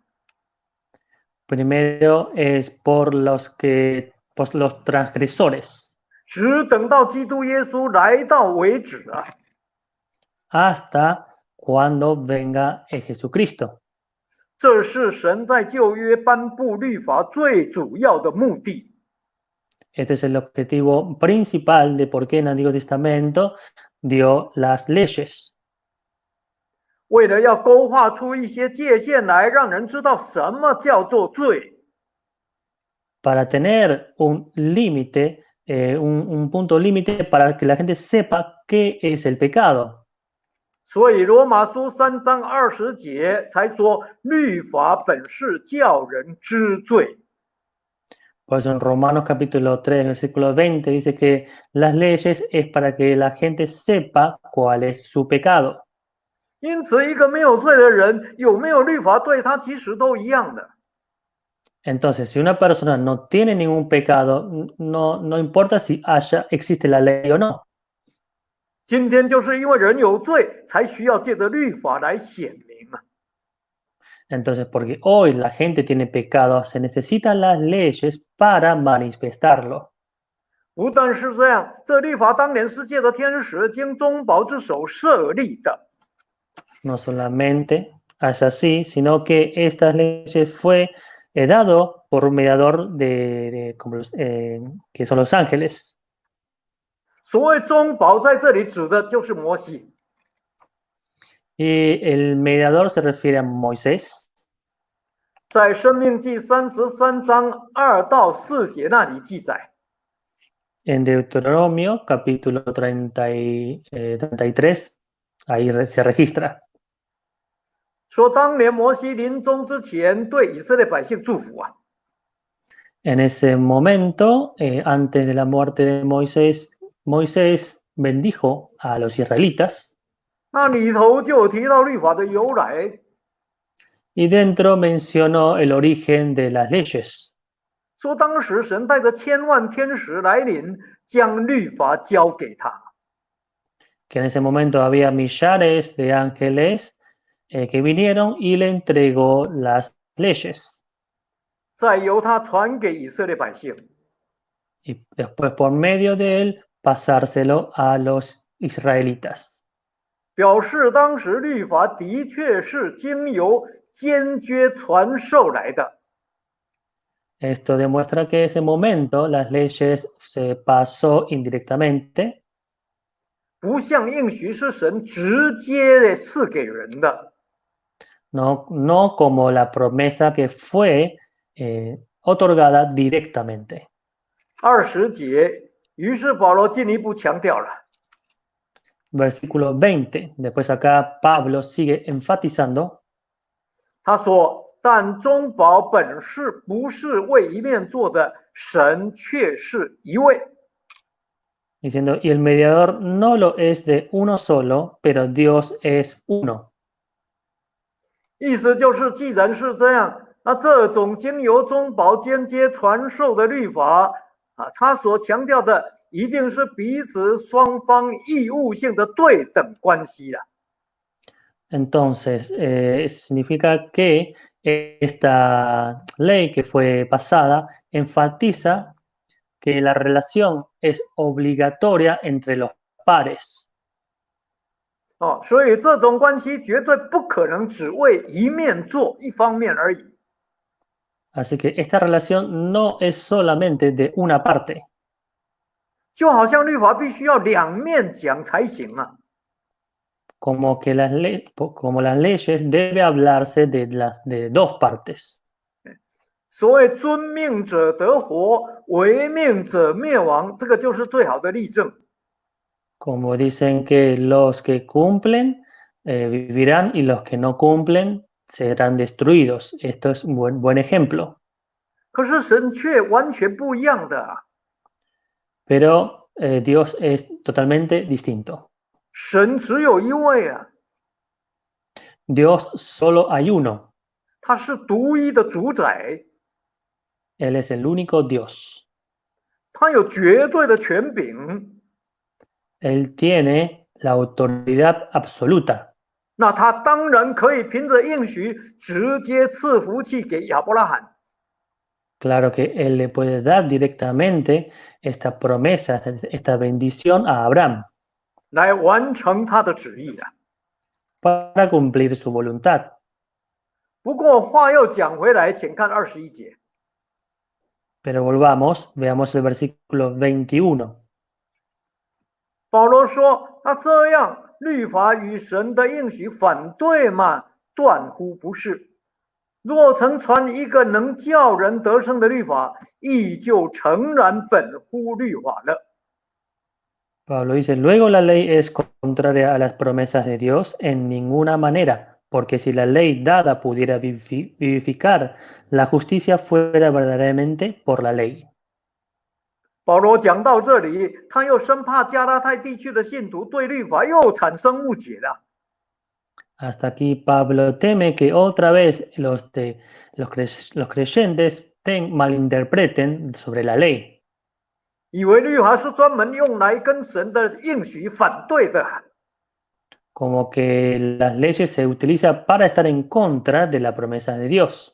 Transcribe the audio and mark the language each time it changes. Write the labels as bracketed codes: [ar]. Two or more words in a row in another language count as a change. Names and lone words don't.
[es] Primero es por los transgresores, [zh] 直等到基督耶稣来到为止啊。 [es] hasta cuando venga Jesucristo. [zh] 这是神在旧约颁布律法最主要的目的。 [es] Este es el objetivo principal de por qué en el Antiguo Testamento dio las leyes, [zh] 为了要勾画出一些界限来，让人知道什么叫做罪。 [es] para tener un límite, un punto límite para que la gente sepa qué es el pecado. [zh] 所以罗马书3章20节才说，律法本是叫人知罪。 [es] Por eso en Romanos capítulo 3, versículo 20 dice que las leyes es para que la gente sepa cuál es su pecado. [zh] 因此，一个没有罪的人有没有律法对他其实都一样的。 [es] Entonces, si una persona no tiene ningún pecado, no importa si existe la ley o no. [zh] 今天就是因为人有罪，才需要借着律法来显明啊。 [es] Entonces, porque hoy la gente tiene pecado, se necesitan las leyes para manifestarlo. [zh] 不但是这样，这律法当年是借着天使经中保之手设立的。 [es] No solamente es así, sino que estas leyes fue dado por un mediador que son los ángeles. [zh] 所谓中保在这里指的就是摩西。 [es] Y el mediador se refiere a Moisés. [zh] 在申命记33章2到4节那里记载， [es] En Deuteronomio capítulo 33, ahí se registra. [zh] 说当年摩西临终之前对以色列百姓祝福啊。 [es] En ese momento, antes de la muerte de Moisés, Moisés bendijo a los israelitas [zh] 那里头就有提到律法的由来， [es] y dentro mencionó el origen de las leyes, [zh] 说当时神带着千万天使来临，将律法交给他。 [es] que en ese momento había millares de ángeles que vinieron y le entregó las leyes. [zh] 再由他传给以色列百姓。 [es] Y después por medio de él pasárselo a los israelitas. [zh] 表示当时律法的确是经由间接传授来的。 [es] Esto demuestra que en ese momento las leyes se pasó indirectamente, [zh] 不像应许是神直接的赐给人的。 [es] no como la promesa que fue otorgada directamente. [zh] 20 节，于是保罗进一步强调了， [es] Versículo 20. Después acá Pablo sigue enfatizando. [zh] 他说：“但中保本是不是为一面做的，神却是一位。” [es] Diciendo, y el mediador no lo es de uno solo, pero Dios es uno. [zh] 意思就是，既然是这样，那这种经由中保间接传授的律法啊，他所强调的一定是彼此双方义务性的对等关系了。 [es] Entonces, significa que esta ley que fue pasada enfatiza que la relación es obligatoria entre los pares. [zh] 哦，所以这种关系绝对不可能只为一面做一方面而已。 [es] Así que esta relación no es solamente de una parte. [zh] 就好像律法必须要两面讲才行啊。 [es] Como que como las leyes debe hablarse de dos partes. [zh] 所谓遵命者得活，违命者灭亡，这个就是最好的例证。 [es] Como dicen que los que cumplen vivirán y los que no cumplen serán destruidos. Esto es un buen ejemplo. [zh] 可是神却完全不一样的啊！ [es] Pero Dios es totalmente distinto. [zh] 神只有一位啊， [es] Dios solo hay uno. [zh] 他是独一的主宰， [es] Él es el único Dios. [zh] 他有绝对的权柄， [es] Él tiene la autoridad absoluta. [zh] 那他当然可以凭着应许直接赐福气给亚伯拉罕。 [es] Claro que Él le puede dar directamente esta promesa, esta bendición a Abraham [zh] 来完成他的旨意的。 [es] para cumplir su voluntad. [zh] 不过话又讲回来，请看21节。 [es] Pero volvamos, veamos el versículo 21. [zh] 保罗说：“那这样，律法与神的应许反对吗？断乎不是。若曾传一个能叫人得生的律法，亦就诚然本乎律法了。” [es] Pablo dice, luego la ley es contraria a las promesas de Dios en ninguna manera, porque si la ley dada pudiera vivificar, la justicia fuera verdaderamente por la ley. [zh] 保罗讲到这里，他又生怕加拉太地区的信徒对律法又产生误解了。 [es] Hasta aquí Pablo teme que otra vez los creyentes malinterpreten sobre la ley. [zh] 以为律法是专门用来跟神的应许反对的。 [es] Como que las leyes se utilizan para estar en contra de la promesa de Dios.